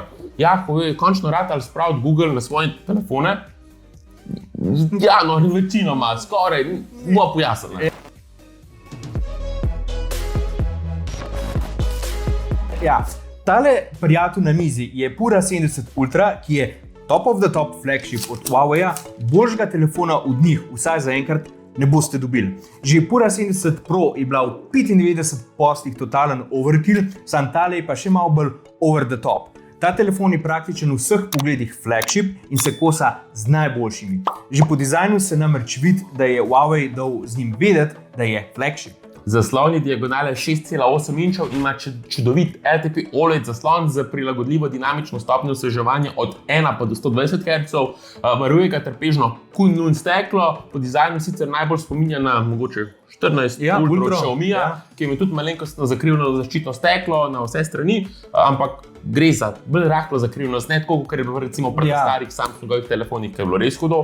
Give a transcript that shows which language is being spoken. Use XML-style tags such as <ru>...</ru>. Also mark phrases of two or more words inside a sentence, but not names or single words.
<sl>Huawei je končno ratal spraviti Google na svoje telefone. Večinoma, skoraj, bo pojasnjeno. Tale prijatelj na mizi je Pura 70 Ultra, ki je</sl> <en>top of the top flagship</en> <sl>od Huawei-ja, boljšega telefona od njih, vsaj zaenkrat, ne boste dobili. Že Pura 70 Pro je bila v 95 poslih totalen overkill, sam tale je pa še malo bolj</sl> <en>over the top.</en> <sl>Ta telefon je praktično v vseh pogledih flagship in se kosa z najboljšimi. Že po dizajnu se namreč vidi, da je Huawei dal z njim vedeti, da je flagship. Zaslon diagonale 6,8 inčev ima čudovit LTP OLED zaslon z prilagodljivo dinamično stopnjo osveževanja od 1 pa do 120 Hz, varuje ga trpežno Kunlun steklo, po dizajnu sicer najbolj spominja na mogoče 14 Ultra Xiaomija, ki ima tudi malenkostno zakrivljeno zaščitno steklo na vse strani, ampak gre za bolj rahlo zakrivljenost, ne tako, kot je bilo recimo pri starih Samsungovih telefonih, ki je bilo res hudo.</sl>